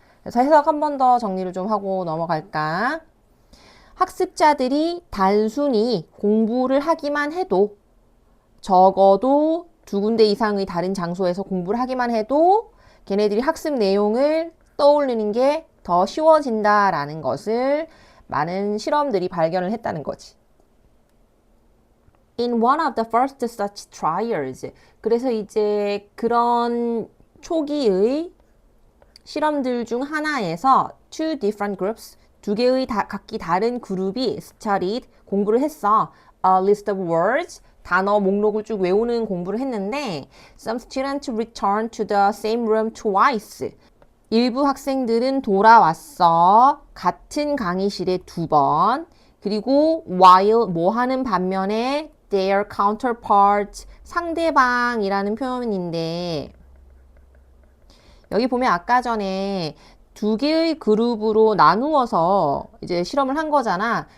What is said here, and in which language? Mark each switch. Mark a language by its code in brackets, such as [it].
[ko] 그래서 해석 한 번 더 정리를 좀 하고 넘어갈까? 학습자들이 단순히 공부를 하기만 해도 적어도 두 군데 이상의 다른 장소에서 공부를 하기만 해도 걔네들이 학습 내용을 떠올리는 게 더 쉬워진다라는 것을 많은 실험들이 발견을 했다는 거지. [en] In one of the first such trials. [ko] 그래서 이제 그런 초기의 실험들 중 하나에서 [en] two different groups, [ko] 두 개의 각기 다른 그룹이 studied, 공부를 했어. [en] A list of words, [ko] 단어 목록을 쭉 외우는 공부를 했는데 [en] some students returned to the same room twice. [ko] 일부 학생들은 돌아왔어. 같은 강의실에 2번. 그리고 while 뭐 하는 반면에 [en] their counterparts, [ko] 상대방이라는 표현인데 여기 보면 아까 전에 두 개의 그룹으로 나누어서 이제 실험을 한 거잖아.